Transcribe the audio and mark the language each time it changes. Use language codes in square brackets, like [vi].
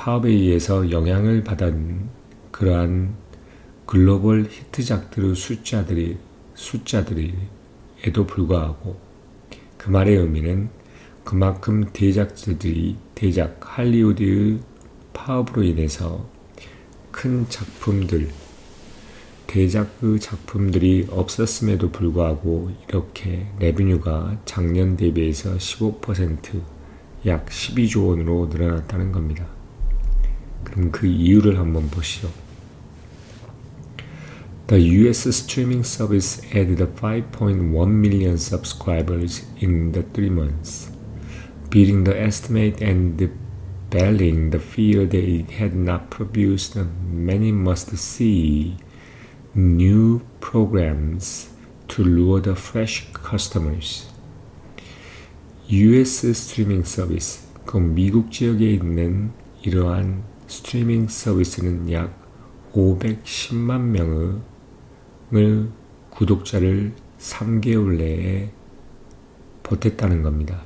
[ko] 의해서 영향을 받은 그러한 글로벌 히트작들의 숫자들에도 불구하고 그 말의 의미는 그만큼 대작 할리우드의 파업으로 인해서 큰 대작의 작품들이 없었음에도 불구하고 이렇게 레비뉴가 작년 대비해서 15% 약 12조 원으로 늘어났다는 겁니다. 그럼 그 이유를 한번 보시죠. [en] The US streaming service added 5.1 million subscribers in the 3 months. Beating the estimate and battling the fear that it had not produced many must-see new programs to lure the fresh customers. [ko] US 스트리밍 서비스, 그 미국 지역에 있는 이러한 스트리밍 서비스는 약 510만 명의 구독자를 3개월 내에 보탰다는 겁니다.